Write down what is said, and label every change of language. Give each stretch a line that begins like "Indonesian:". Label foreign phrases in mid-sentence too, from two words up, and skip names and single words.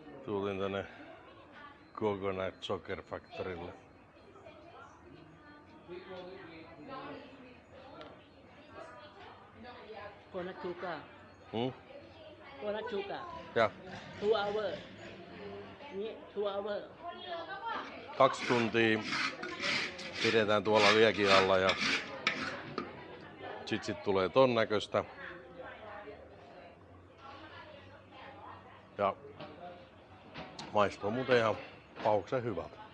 Finnish: Tulin tänne Coconut Sugar Factorylle.
English: Coconut sugar. Hmm? Coconut sugar.
Finnish: Ja,
English: 2 hours. Niin, 2 hours.
Finnish: 2 tuntia pidetään tuolla liekin alla ja sit tulee ton näköistä. Ja maistuu muuten ihan pauksen hyvältä.